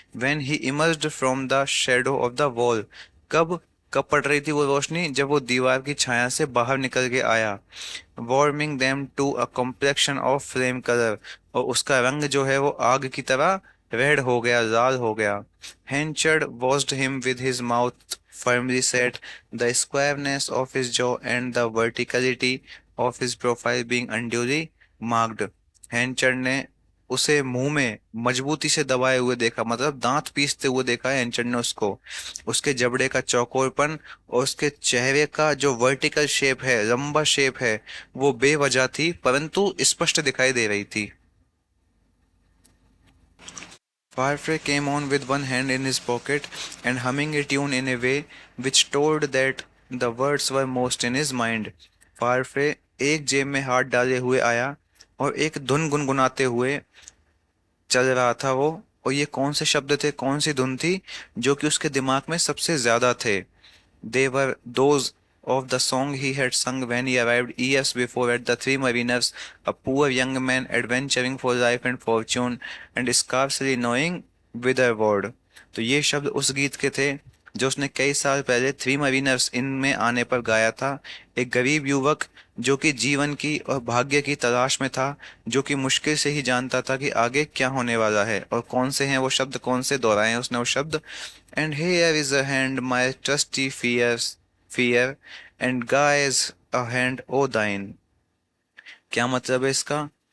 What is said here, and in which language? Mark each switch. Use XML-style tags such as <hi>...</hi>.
<en>when he emerged from the shadow of the wall,</en> <hi>कब कब पड़ रही थी वो रोशनी? जब वो दीवार की छाया से बाहर निकल के आया।</hi> <en>warming them to a complexion of flame colour,</en> <hi>और उसका रंग जो है वो आग की तरह रेड हो गया, लाल हो गया।</hi> <en>Henchard watched him with his mouth firmly set, the squareness of his jaw and the verticality of his profile being unduly marked।</en> <hi>हेंचर ने उसे मुंह में मजबूती से दबाए हुए देखा, मतलब दांत पीसते हुए देखा है हेंचर ने उसको। उसके जबड़े का चौकोरपन और उसके चेहरे का जो वर्टिकल शेप है, लंबा शेप है, वो बेवजह थी परंतु स्पष्ट दिखाई दे रही थी।</hi> <en>Farfrae came on with one hand in his pocket and humming a tune in a way which told that the words were most in his mind।</en> <hi>Farfrae एक जेब में हाथ डाले हुए आया और एक धुन गुनगुनाते हुए चल रहा था वो। और ये कौन से शब्द थे, कौन सी धुन थी जो कि उसके दिमाग में सबसे ज्यादा थे?</hi> <en>They were those of the song he had sung when he arrived years before at the Three Mariners, a poor young man adventuring for life and fortune, and scarcely knowing whitherward।</en> <hi>तो ये शब्द उस गीत के थे जो उसने कई साल पहले थ्री मरीनर्स इन में आने पर गाया था। एक गरीब युवक जो कि जीवन की और भाग्य की तलाश में था, जो कि मुश्किल से ही जानता था कि आगे क्या होने वाला है। और कौन से हैं वो शब्द, कौन से दोहराए हैं उसने वो शब्द?</hi> <en>And here is a hand my trusty fiere and gie's a hand o' thine.</en> <hi>क्या मतलब है इसका?</hi>